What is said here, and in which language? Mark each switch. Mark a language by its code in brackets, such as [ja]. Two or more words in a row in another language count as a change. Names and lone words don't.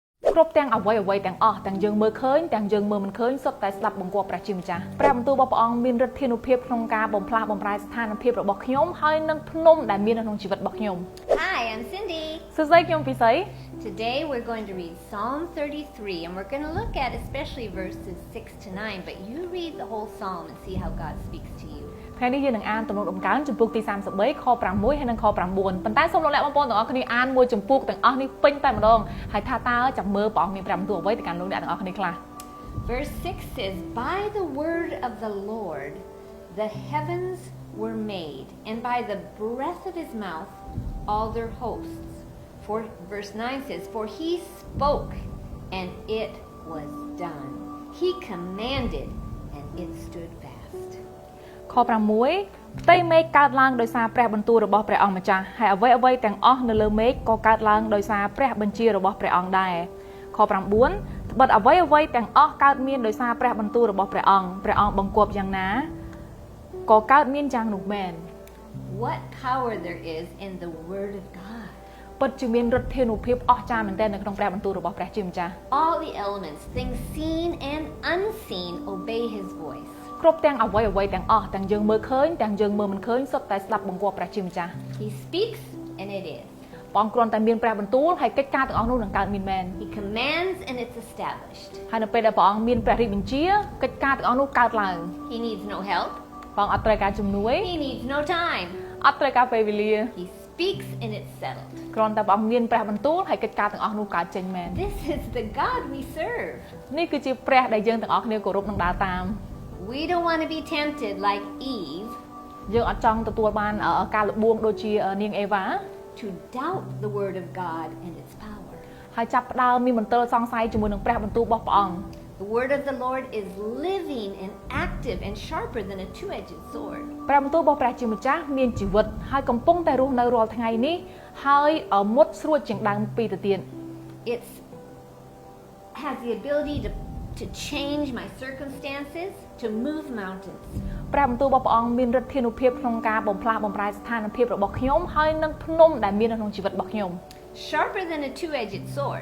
[km] គ្រប់ទាំងអ្វីទាំងអស់ទាំងយើងមើលឃើញទាំងយើងមើលមិនឃើញសុទ្ធតែស្ដាប់បង្គាប់ព្រះជាម្ចាស់ព្រះបន្ទូលរបស់ព្រះអង្គមានឫទ្ធានុភាពក្នុងការបំផ្លាស់បំប្រែស្ថានភាពរបស់ខ្ញុំហើយនឹងភ្នំដែលមាននៅក្នុងជីវិតរបស់ខ្ញុំ [en] Hi, I'm Cindy. [km] សួស្តីខ្ញុំពិសី [en] Today we're going to read Psalm 33 and we're going to look at especially verses 6 to 9, but you read the whole psalm and see how God speaks to you. [km] ថ្ងៃនេះយើងនឹងអានទំនុកដំកើងចំពុកទី33ខ6ហើយនិងខ9ប៉ុន្តែសូមលោកអ្នកបងប្អូនទាំងអស់គ្នាអានមួយចំពុកទាំងអស់នេះពេញតែម្ដងហើយថាតើចាំមើលព្រះអង្គមានព្រះបន្ទូលអ្វីទៅកាន់លោកអ្នកទាំងអស់គ្នាខ្លះ [en] Verse 6 says, By the word of the Lord the heavens were made, and by the breath of his mouth all their hosts. For verse 9 says, For he spoke, and it was done. He commanded, and it stood fast. [km] ខ6ផ្ទៃមេឃកើតឡើងដោយសារព្រះបន្ទូលរបស់ព្រះអង្គម្ចាស់ហើយអ្វីទាំងអស់នៅលើមេឃក៏កើតឡើងដោយសារព្រះបញ្ជារបស់ព្រះអង្គដែរខ9ត្បិតអ្វីទាំងអស់កើតមានដោយសារព្រះបន្ទូលរបស់ព្រះអង្គបង្គាប់យ៉ាងណាក៏កើតមានយ៉ាងនោះមែន [en] What power there is in the word of God. [km] ពិតជាមានឫទ្ធានុភាពអស្ចារ្យមែនទែននៅក្នុងព្រះបន្ទូលរបស់ព្រះជាម្ចាស់ [en] All the elements, things seen and unseen, obey his voice. [km] គ្រប់ទាំងអ្វីទាំងអស់ទាំងយើងមើលឃើញទាំងយើងមើលមិនឃើញសុទ្ធតែស្ដាប់បង្គាប់ព្រះជាម្ចាស់ [en] He speaks and it is. [km] ព្រះអង្គគ្រាន់តែមានព្រះបន្ទូលហើយកិច្ចការទាំងអស់នោះនឹងកើតមានមែន [en] He commands and it's established. [km] ហើយនៅពេលដែលព្រះអង្គមានព្រះរាជបញ្ជាកិច្ចការទាំងអស់នោះកើតឡើង [en] He needs no help. [km] ព្រះអង្គអត់ត្រូវការជំនួយ [en] He needs no time. [km] អត់ត្រូវការពេលវេលា [en] He speaks and it's settled. [km] គ្រាន់តែព្រះអង្គមានព្រះបន្ទូលហើយកិច្ចការទាំងអស់នោះកើតចេញមែន [en] This is the God we serve. [km] នេះគឺជាព្រះដែលយើងទាំងអស់គ្នាគោរពនិងដើរតាម [en] We don't want to be tempted like Eve [km] យើងអត់ចង់ទទួលបានការលបួងដូចជានាងអេវ៉ា [en] to doubt the word of God and its power. [km] ហើយចាប់ផ្ដើមមានមន្ទិលសង្ស័យជាមួយនឹងព្រះបន្ទូលរបស់ព្រះអង្គ [en] The word of the Lord is living and active and sharper than a two-edged sword. [km] ព្រះបន្ទូលរបស់ព្រះជាម្ចាស់មានជីវិតហើយកំពុងតែរស់នៅរាល់ថ្ងៃនេះហើយមុតស្រួចជាងដើមពីទៅទៀត [en] It has the ability to change my circumstances, to move mountains. [km] ព្រះបន្ទូលរបស់ព្រះអង្គមានឫទ្ធានុភាពក្នុងការបំផ្លាស់បំប្រែស្ថានភាពរបស់ខ្ញុំហើយនឹងភ្នំដែលមាននៅក្នុងជីវិតរបស់ខ្ញុំ [en] Sharper than a two-edged sword.